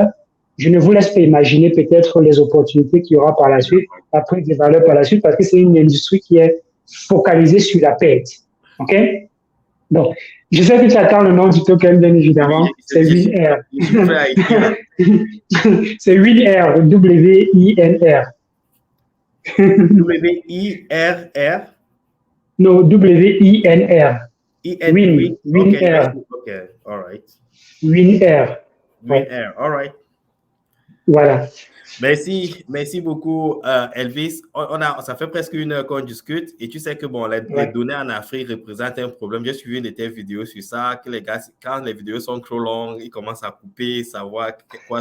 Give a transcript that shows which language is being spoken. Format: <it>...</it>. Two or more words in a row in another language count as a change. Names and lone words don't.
<fr>Je ne vous laisse pas imaginer peut-être les opportunités qu'il y aura par la suite, la prise de valeur par la suite, parce que c'est une industrie qui est focalisée sur la perte. OK? Donc, je sais que tu attends le nom du token, bien évidemment. C'est WinR. C'est WinR, W-I-N-R. W-I-R-R? Non, W-I-N-R. Win. WinR.</fr> <en>OK, all right.</en> <fr>WinR. Ouais.</fr> <en>WinR, all right.</en> <fr>Voilà. Merci beaucoup, Elvis. Ça fait presque 1 heure qu'on discute et tu sais que bon, les données en Afrique représentent un problème. J'ai suivi une de tes vidéos sur ça, que les gars, quand les vidéos sont trop longues, ils commencent à couper, savoir quoi</fr>